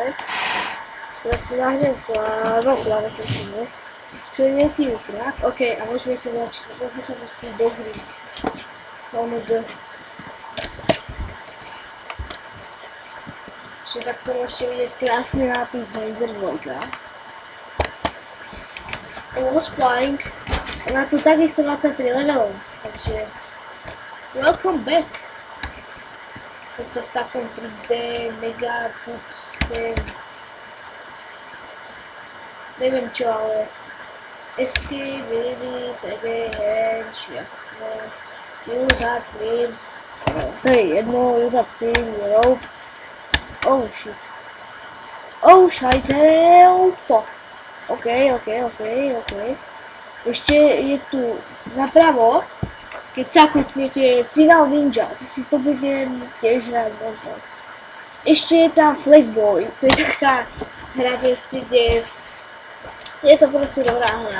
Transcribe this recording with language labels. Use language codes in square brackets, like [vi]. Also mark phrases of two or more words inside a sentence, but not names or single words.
[sk] Teraz si nahnem klávesničku. Svediem si útrák. OK, a môžeme sa pustiť do hry. OMG. Ešte takto môžete vidieť krásny nápis Hanger 2. [en] Was flying. [sk] A má tu takisto 23 levelov, takže [en] welcome back. [sk] Je to v takom 3D, mega pupské, neviem čo, ale [en] escape, release, [sk] Henge, jasné, [en] use up, print, [sk] to je jedno, [en] use up, print, rope, oh shit, [sk] oh šajtel, to, ok, ešte je tu napravo, keď sa kliknete Final Ninja, to si to budem tiež hrať možno. Ešte je tam Flagboy, to je taká hra proste, kde je to proste dobrá hra.